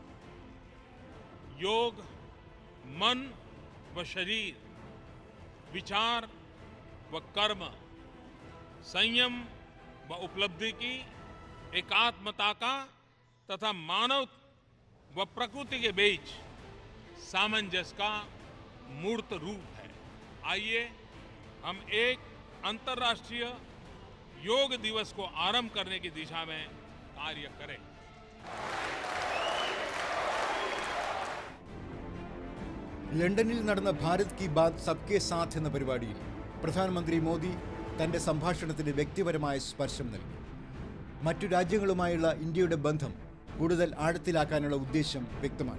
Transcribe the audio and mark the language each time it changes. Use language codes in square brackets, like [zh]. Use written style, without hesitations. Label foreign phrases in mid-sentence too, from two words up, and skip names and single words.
[hi] योग मन व शरीर, विचार व कर्म, संयम व उपलब्धि की एकात्मता का तथा मानव व प्रकृति के बीच सामंजस्य का मूर्त रूप है। आइए हम एक अंतर्राष्ट्रीय योग दिवस को आरंभ करने की दिशा में कार्य करें। [ml] ലണ്ടനിൽ നടന്ന ഭാരത് കി ബാത് സബ്കെ സാത്ത് എന്ന പരിപാടിയിൽ പ്രധാനമന്ത്രി മോദി തന്റെ സംഭാഷണത്തിന് വ്യക്തിപരമായ സ്പർശം നൽകി. മറ്റു രാജ്യങ്ങളുമായുള്ള ഇന്ത്യയുടെ ബന്ധം കൂടുതൽ ആഴത്തിലാക്കാനുള്ള ഉദ്ദേശം വ്യക്തമാക്കി.